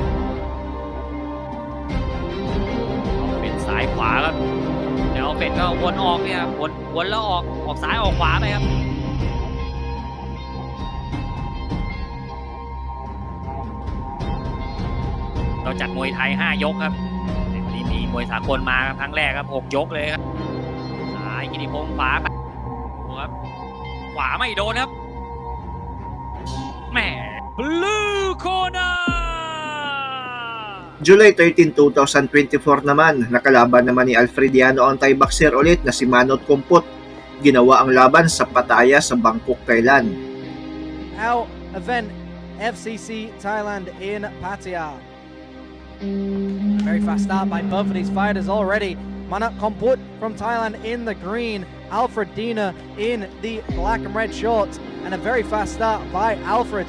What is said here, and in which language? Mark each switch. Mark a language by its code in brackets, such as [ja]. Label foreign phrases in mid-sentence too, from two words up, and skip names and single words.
[th] เป็นซ้ายขวาครับแล้วเอาเฟดก็วนออกเนี่ยวนแล้วออกซ้ายออกขวาไปครับเราจัดมวยไทย5 ยกครับวันนี้มีมวยสากลมาครั้งแรกครับ6 ยกเลยครับซ้ายกิติพงศ์ขวาครับขวาไม่โดนครับแหม [en] Blue Corner [tl] July 13, 2024 naman, nakalaban naman ni Alfred Yano ang [en] Thai boxer [tl] ulit na si Manot Kumput. Ginawa ang laban sa Pattaya sa Bangkok, Thailand. [en] Our event FCC Thailand in Pattaya. Very fast start by both of these fighters already. Manat Komput from Thailand in the green, Alfred Dina in the black and red shorts, and a very fast start by Alfred.